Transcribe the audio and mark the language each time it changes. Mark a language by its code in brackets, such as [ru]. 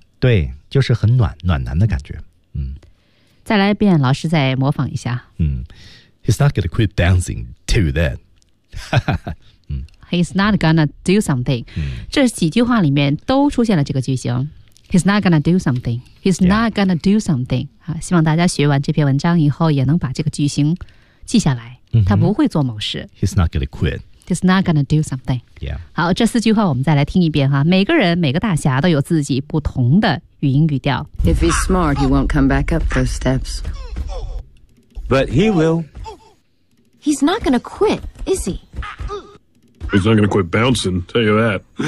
[zh] 对就是很暖暖男的感觉嗯再来一遍老师再模仿一下 [en] 嗯 He's not gonna quit dancing tell you that He's not gonna do something、嗯、 [zh] 这几句话里面都出现了这个句型 [en] He's not gonna do something [zh] He's not gonna do something、 [en] yeah. [zh] 啊、希望大家学完这篇文章以后也能把这个句型记下来、嗯、他不会做某事 [en] He's not gonna quit He's not gonna do something、 yeah. [zh] 好这四句话我们再来听一遍哈每个人每个大侠都有自己不同的语音语调 [en] If he's smart he won't come back up those steps But he will He's not gonna quit, is he? He's not gonna quit bouncing, tell you that